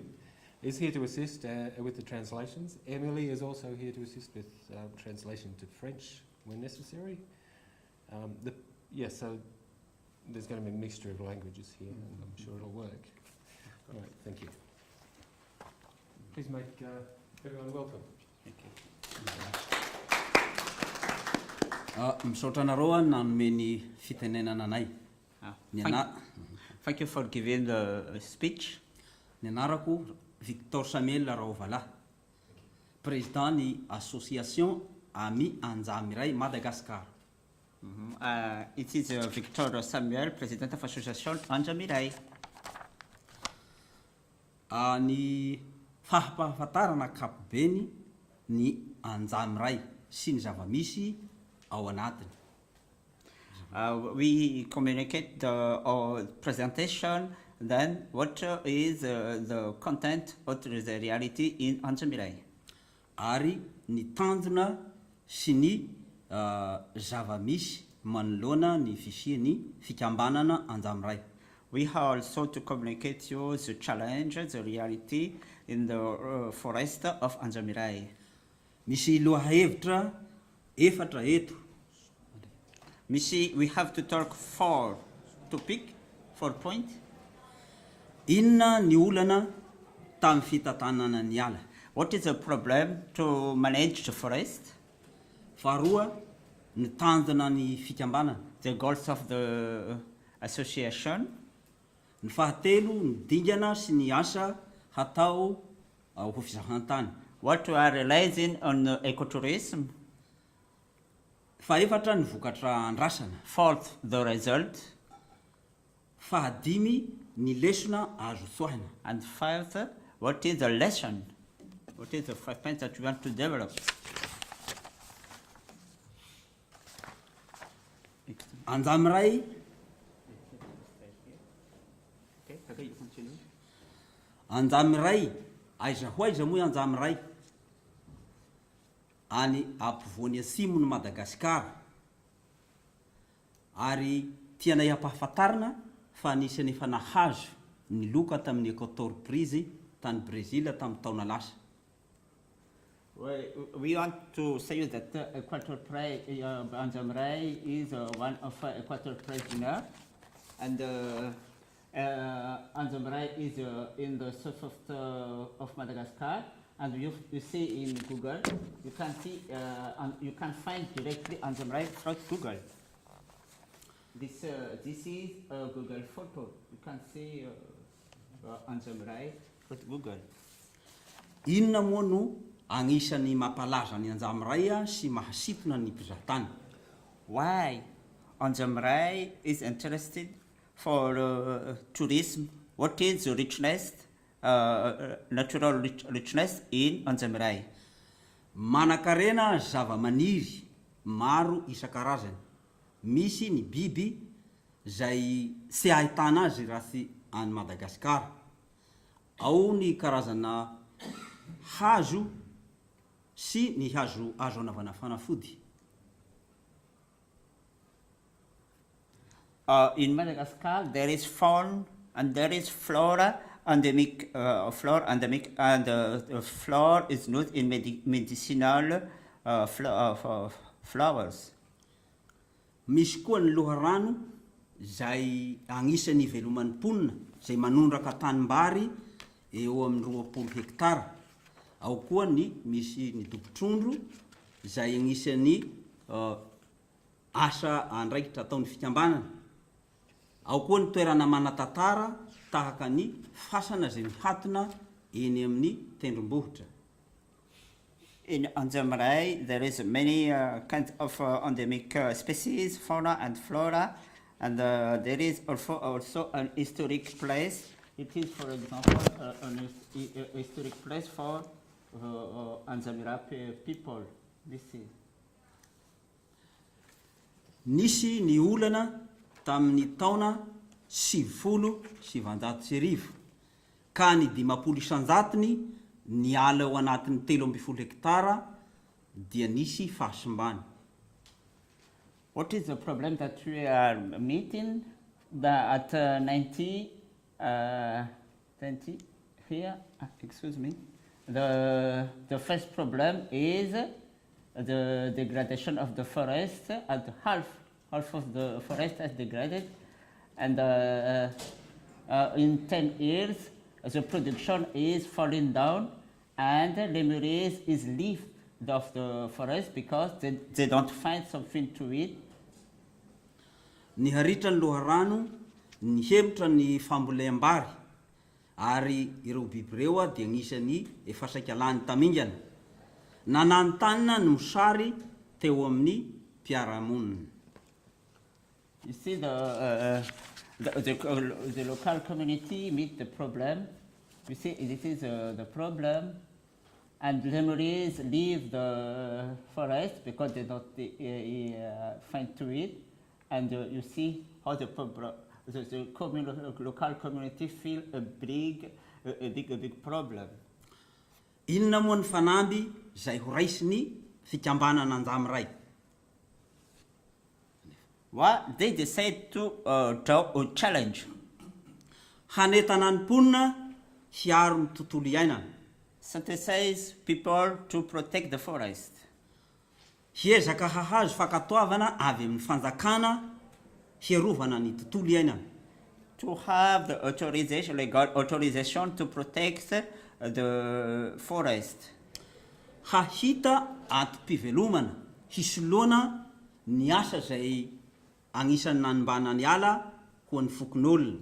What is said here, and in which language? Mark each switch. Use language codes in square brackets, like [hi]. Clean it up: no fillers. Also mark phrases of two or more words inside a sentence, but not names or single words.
[en] Is here to assist with the translations. Emily is also here to assist with translation to French when necessary. So there's going to be a mixture of languages here, and I'm sure it'll work. All right, thank you. Please make everyone welcome. Thank you. [mg] Misaotra anareo nanome ny fitenenana anay. [en] Thank you for giving the speech. [mg] Ny anarako Victor Samuel Rahaovalahy, président ny association Amis Anja miray Madagascar. [en] It is Victor Samuel, President of Association Anja miray. [mg] Ny fahampahafantarana ankapobeny ny anja miray sy ny zava-misy ao anatiny. [en] We communicate our presentation, then what is the content, what is the reality in Anja miray. [mg] Ary ny tanjona sy ny zava-misy manoloana ny fisian'ny fikambanana anja miray. [en] We have also to communicate you the challenge, the reality in the forest of Anja miray. [mg] Misy lohahevitra efatra eto. [en] We have to talk 4 topic, 4 points. [mg] Inona ny olana tamin'ny fitantanana ny ala? [en] What is the problem to manage the forest? [mg] Faharoa, ny tanjona ny fikambanana. [en] The goals of the association. [mg] Ny fahatelo, ny dingana sy ny asa hatao ho fizahan-tany. [en] What we are realizing on ecotourism. [mg] Faefatra, ny vokatra andrasana. [en] 4th, the result. [mg] Fahadimy, ny lesona azo tsoahina. [en] And 5th, what is the lesson? What is the 5 points that we want to develop? Anja miray. Okay, you continue. [mg] Anja miray, aiza ho aiza moa anja miray? Any ampovoany atsimon'ny Madagasikara. Ary tianay hampahafantarana fa anisan'ny efa nahazo ny loka tamin'ny ecotourism tany Brésil tamin'ny taona lasa. [en] We want to say that Equator Prize Anja miray is one of Equator Prize winner, and Anja miray is in the south of Madagascar. And you see in Google, you can see you can find directly Anja miray through Google. This is a Google photo. You can see Anja miray through Google. [mg] Inona moa no agnisan'ny mampalaza ny anja miray sy mahasitona ny mpizahatany? [en] Why Anja miray is interested for tourism? What is the richness? Natural richness in Anja miray. [mg] Manan-karena zava-maniry maro isan-karazany. Misy ny biby zay tsy ahitana azy raha tsy any Madagasikara. Ao ny karazana hazo sy ny hazo anavana fanafody. [en] In Madagascar, there is fauna and there is flora. Endemic flora, endemic, and flora is used in medicinal flowers. [mg] Misy koa ny loharano zay agnisan'ny iveloman'ny mponina zay manondraka tanimbary eo amin'ny 20 hektara. Ao koa ny misy ny dobo-trondro zay agnisan'ny asa andraikitra ataon'ny fikambanana. Ao koa ny toerana manan-tantara tahaka ny fasana zay mihatona eny amin'ny tendrombohitra. [en] In Anja miray, there is many kinds of endemic species, fauna and flora, and there is also an historic place It is, for example, a historic place for Anjamira people. This is. [mg] Nisy ny olana tamin'ny taona 70-90 ka ny 50 isan-jatony ny ala ao anatin'ny 13 hektara dia nisy fahasimbany. [en] What is the problem that we are meeting at 90 here? Excuse me. The first problem is the degradation of the forest. At half of the forest has degraded, and in 10 years the production is falling down, and Lemurs is left of the forest because they don't find something to eat. [mg] Ny haritra ny loharano ny hevitra ny fambolem-bary ary ireo biby ireo dia agnisan'ny efa saika lany tamingana. Nanantanina ny mosary teo amin'ny mpiara-monina. [en] You see, the local community meet the problem. You see, this is the problem, and Lemurs leave the forest because they don't find to eat. And you see how the local community feel a big problem. [mg] Inona moa ny fanamby izay ho raisiny fikambanana anjamiray? [en] What they decide to challenge. [mg] Hanetana ny mponina hiaro ny tontolo iainana. [en] Sensitize people to protect the forest. [mg] Hiezaka hahazo fakatoavana avy amin'ny fanjakana hiarovana ny tontolo iainana. [en] To have the authorization, legal authorization to protect the forest. [mg] Hahita atom-pivelomana hisoloana ny asa izay agnisan'ny nanimbana ny ala ho ny fokon'olona.